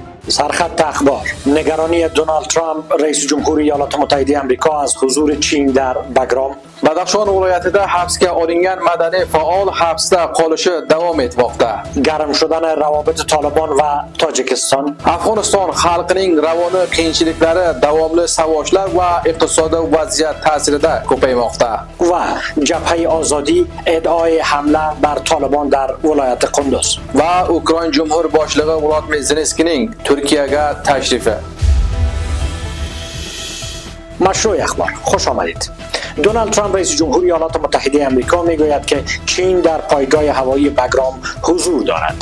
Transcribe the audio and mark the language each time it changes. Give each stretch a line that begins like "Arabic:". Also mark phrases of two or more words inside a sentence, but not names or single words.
Persian: سرخط اخبار: نگرانی دونالد ترامپ رئیس جمهوری ایالات متحده آمریکا از حضور چین در بگرام.
Uzbek: Badaxshon viloyatida hibsga olingan madaniy faol hibsda qolishi davom etmoqda.
Persian: گرم شدن روابط طالبان و تاجیکستان.
Uzbek: Afg'oniston xalqining ravoni qiyinchiliklari, davomli savoshlar va iqtisodiy vaziyat ta'sirida ko'paymoqda.
Persian: و جبهه آزادی ادعای حمله بر طالبان در ولایت قندوز.
Uzbek: Va Ukraina Jumhur boshlig'i Volodimir Zelenskiyning Turkiyaga tashrifi.
Persian: مشروع اخبار، خوش آمدید. دونالد ترامپ رئیس جمهوری ایالات متحده آمریکا میگوید که چین در پایگاه هوایی بگرام حضور دارد.